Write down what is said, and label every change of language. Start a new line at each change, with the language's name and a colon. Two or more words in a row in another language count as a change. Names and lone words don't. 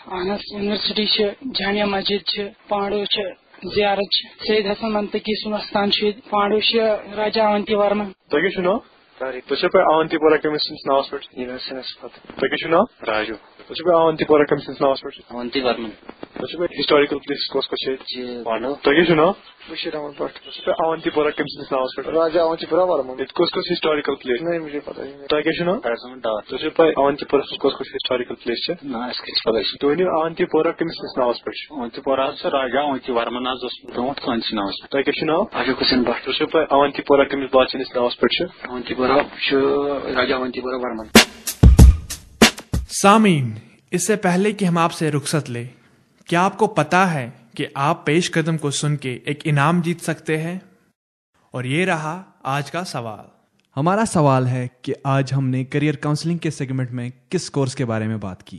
Kashmiri: اہن حظ، یونیورسٹی چھِ، جامعہ مسجد چھِ، پانڈو چھِ، زیارت چھِ، سید حسن منتقی سُنٛد استان چھُ ییٚتہِ، پانڈو چھِ راجا اونتی ورمن۔ تۄہہِ کیٛاہ چھُو ناو؟ تۄہہِ چھو پاے اونتی پورہ کٔمِس سٕنٛدِس ناوس پٮ۪ٹھ چھُ؟ یونیورسٹی نسبت۔ تۄہہِ کیٛاہ چھُو ناو؟ راجو۔ تۄہہِ چھو پاے اونتی پورہ کٔمِس سٕنٛدِس ناوس پٮ۪ٹھ چھُ؟ اونتی ورمن۔
English: historical place
Kashmiri: کس تھی نا بشیر احمد بٹ اونتی پورہ کم سندس ناوس پہ راجا اونتی پورہ ورمن کس
English: historical place
Urdu: نہیں مجھے پتہ ہی نہیں
Kashmiri: تھی نا تھی پہ اونتی پورہ کس
English: historical place
Kashmiri: تھی ورنو اونتی پورہ کم سندس ناوس پہ اونتی پورہ راجا اونتی ورمن برونٹ کٲنٛسہِ ناوس تۄہہِ کیٛاہ چھُ ناو اشوق حسین بٹ تُہۍ چھِو پاے اونتی پورہ کٔمِس بادشاہ ناوس پٮ۪ٹھ چھُ اونتی پورہ چھُ راجا اونتی پورہ ورمن.
Urdu: سامعین، اس سے پہلے کہ ہم آپ سے رخصت لیں، کیا آپ کو پتا ہے کہ آپ پیش قدم کو سن کے ایک انعام جیت سکتے ہیں؟ اور یہ رہا آج کا سوال. ہمارا سوال ہے کہ آج ہم نے
English: career counselling
Urdu: کے سیگمنٹ میں کس کورس کے بارے میں بات کی؟